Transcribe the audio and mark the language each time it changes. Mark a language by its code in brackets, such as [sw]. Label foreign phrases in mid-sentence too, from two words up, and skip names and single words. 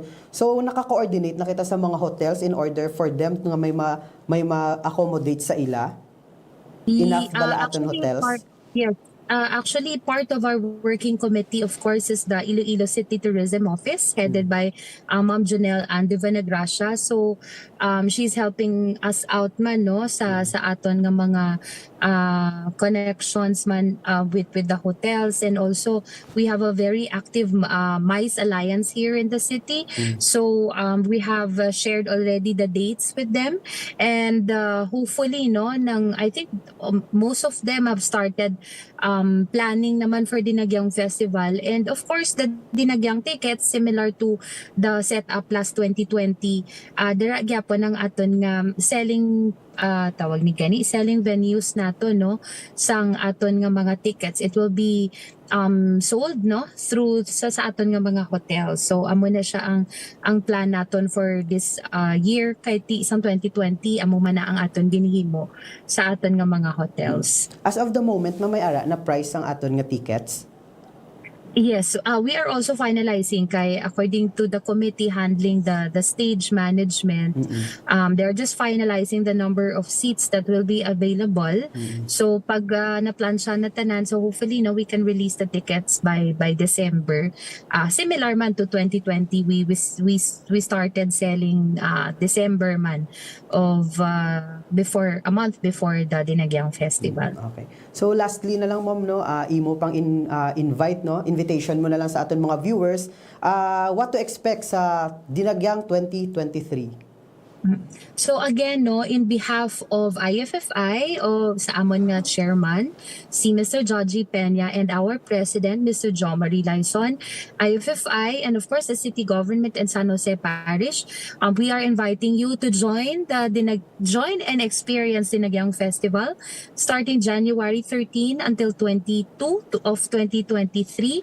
[hil] So naka-coordinate na kita sa mga hotels [en] in order for them [hil] nga may ma-accommodate sa ila. Enough bala aton hotels? [en] Yes. Actually, part of our working committee, of course, is the Iloilo City Tourism Office, headed by Ma'am Janelle Andevenegracia. So, she's helping us out man, no, [hil] sa aton nga mga [en] connections man with the hotels, and also we have a very active MICE alliance here in the city. So, we have shared already the dates with them, and hopefully, no, I think most of them have started planning naman for Dinagyang Festival. And of course, the Dinagyang tickets, similar to the setup last 2020, [hil] dira gyapon ang aton nga selling tawag ni gani [en] selling venues [hil] nato, no, sang aton nga mga tickets. [en] It will be sold, no, through [hil] sa aton nga mga [en] hotels. [hil] So amo na siya ang plan naton [en] for this year, [hil] kay ti isang 2020 amo man na ang aton ginhimo sa aton nga mga hotels. [en] As of the moment, [hil] may ara na price ang aton nga tickets? [en] Yes, we are also finalizing, kay according to the committee handling the stage management. They're just finalizing the number of seats that will be available. [hil] So pag na-plan siya na tanan, [en] so hopefully we can release the tickets by December. Similar man to 2020, we started selling December man of before a month before the Dinagyang Festival. Okay. [hil] So lastly na lang, ma'am, no, imo pang invitation mo na lang sa aton mga viewers, [en] what to expect sa Dinagyang 2023? So again, no, in behalf of IFFI, [hil] o sa amon nga [en] chairman, si Mr. Joji Peña, and our president, Mr. Jo Marie Laison, IFFI, and of course the city government and San Jose Parish, we are inviting you to join and experience Dinagyang Festival starting January 13 until 22 of 2023.